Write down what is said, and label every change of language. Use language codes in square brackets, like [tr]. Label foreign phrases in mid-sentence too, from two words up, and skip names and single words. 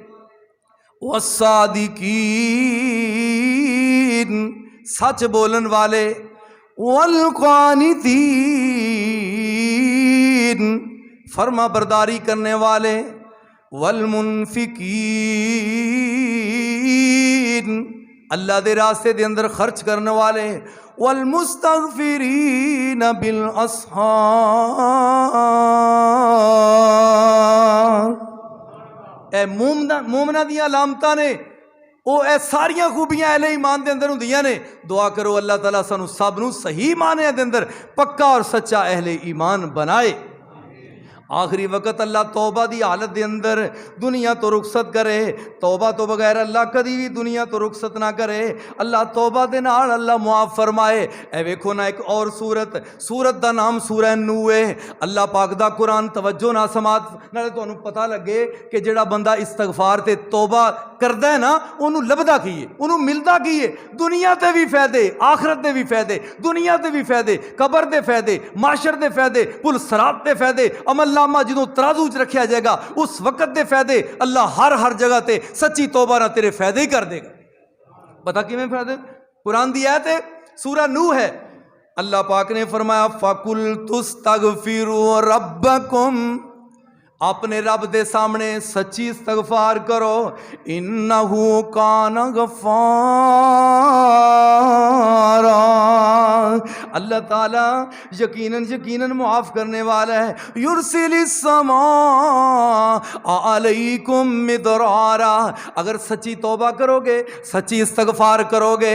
[pa] والصادقین سچ بولن والے، والقانتین فرما برداری کرنے والے، والمنفقین اللہ دے راستے دے اندر خرچ کرنے والے، [ar] والمستغفرین بالاسحار۔ [pa] اے مومنہ دیاں علامتاں نے، او اے ساریاں خوبیاں اہل ایمان دے اندر ہوندیاں نے۔ دعا کرو اللہ تعالیٰ سانو سب نو صحیح معنی دے اندر پکا اور سچا اہل ایمان بنائے۔ آخری وقت اللہ توبہ دی حالت دے اندر دنیا تو رخصت کرے، توبہ تو بغیر اللہ کدی بھی دنیا تو رخصت نہ کرے۔ اللہ توبہ دے نال اللہ معاف فرمائے۔ اے ویکھو نا ایک اور سورت دا نام سورہ نوح ہے۔ اللہ پاک دا قرآن توجہ نہ سماعت نالے تانوں پتہ لگے کہ جڑا بندہ استغفار تے توبہ کردا ہے نا انہوں لبدا کی ہے، انہوں ملدا کی ہے، دنیا تے بھی فائدے، آخرت دے بھی فائدے، دنیا تے بھی فائدے، قبر دے فائدے، معاشر دے فائدے، پل صراط دے فائدے، عمل نامہ جدوں ترازو چ رکھیا جائے گا اس وقت دے فائدے اللہ ہر جگہ تے سچی توبہ نہ تیرے فائدے ہی کر دے گا۔ پتہ کیویں فائدے؟ قرآن دی آیت ہے، سورہ نوح ہے۔ اللہ پاک نے فرمایا [ar] فَقُلْتُ اسْتَغْفِرُوا رَبَّكُمْ، [pa] اپنے رب دے سامنے سچی استغفار کرو، [ar] انہو کان غفارا، [pa] اللہ تعالیٰ یقیناً معاف کرنے والا ہے۔ [ar] یرسل السماء علیکم مدرارا، [pa] اگر سچی توبہ کرو گے، سچی استغفار کرو گے۔